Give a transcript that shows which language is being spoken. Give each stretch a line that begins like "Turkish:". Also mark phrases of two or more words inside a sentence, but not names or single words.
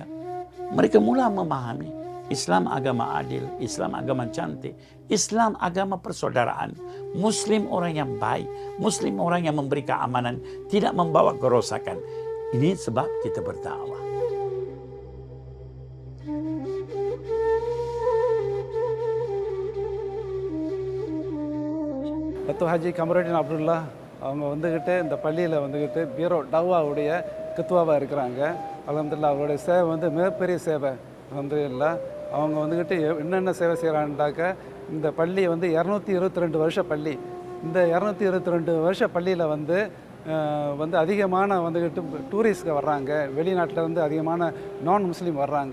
Malay: Mereka mula memahami Islam agama adil, Islam agama cantik, Islam agama persaudaraan, Muslim orang yang baik, Muslim orang yang memberi keamanan, tidak membawa kerosakan. Ini sebab kita berdakwah.
Tamil: Datuk Haji Kamarudin Abdullah அவங்க வந்துக்கிட்டு இந்த பள்ளியில் வந்துக்கிட்டு பீரோ டவ்வாவுடைய கித்துவாவாக இருக்கிறாங்க. அல்ஹம்துலில்லாஹ் அவருடைய சேவை வந்து மிகப்பெரிய சேவை. அல்ஹம்துலில்லாஹ் அவங்க வந்துக்கிட்டு என்னென்ன சேவை செய்கிறாங்கட்டாக்க, இந்த பள்ளி வந்து 222 வருஷ பள்ளி. இந்த 222 வருஷ பள்ளியில் வந்து அதிகமான வந்துக்கிட்டு டூரிஸ்ட்க வர்றாங்க, வெளிநாட்டிலேருந்து அதிகமான
English: non Muslim
Tamil: வர்றாங்க.